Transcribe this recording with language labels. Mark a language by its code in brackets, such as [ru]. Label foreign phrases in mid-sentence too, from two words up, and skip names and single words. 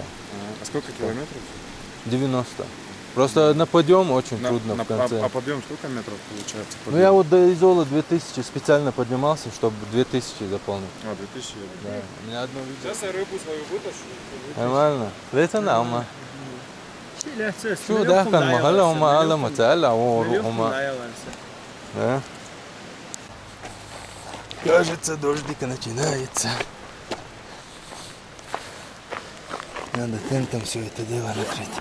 [ru] А сколько километров? 90. Просто на подъем очень трудно в конце. А подъем сколько метров получается? Ну я вот до Изола 2000 специально поднимался, чтобы 2000 заполнить. 2000? Да. У меня одно видео. Сейчас я рыбу свою вытащу. Нормально. Это нормально. Şu да, da kan mahalla uma ala matala uma. Да? Кажется, дождик начинается. Надо тентом все это дело накрыть.